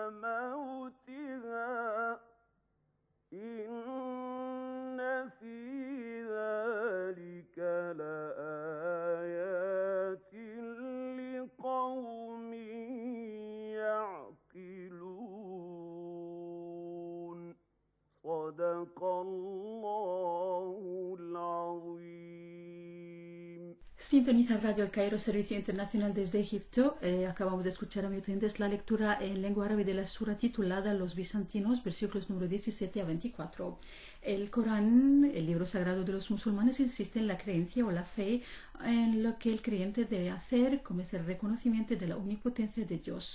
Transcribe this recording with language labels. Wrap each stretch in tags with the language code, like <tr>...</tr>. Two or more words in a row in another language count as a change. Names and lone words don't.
<ar>موتها إن في ذلك لآيات لقوم يعقلون صدق الله العظيم.</ar> <es>Sintoniza Radio El Cairo, Servicio Internacional desde Egipto. Acabamos de escuchar, amigos oyentes, la lectura en lengua árabe de la sura titulada Los Bizantinos, versículos número 17 a 24. El Corán, el libro sagrado de los musulmanes, insiste en la creencia o la fe en lo que el creyente debe hacer, como es el reconocimiento de la omnipotencia de Dios.</es>